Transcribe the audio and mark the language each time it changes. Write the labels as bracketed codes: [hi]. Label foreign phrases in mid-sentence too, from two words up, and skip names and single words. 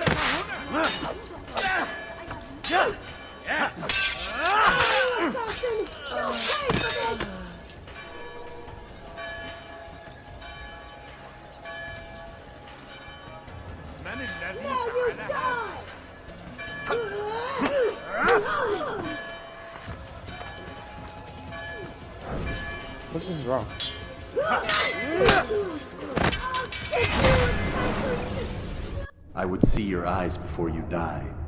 [tr] Gel. [ar] من الذي فعل هذا؟ [en] What is wrong? I would see your eyes before you die.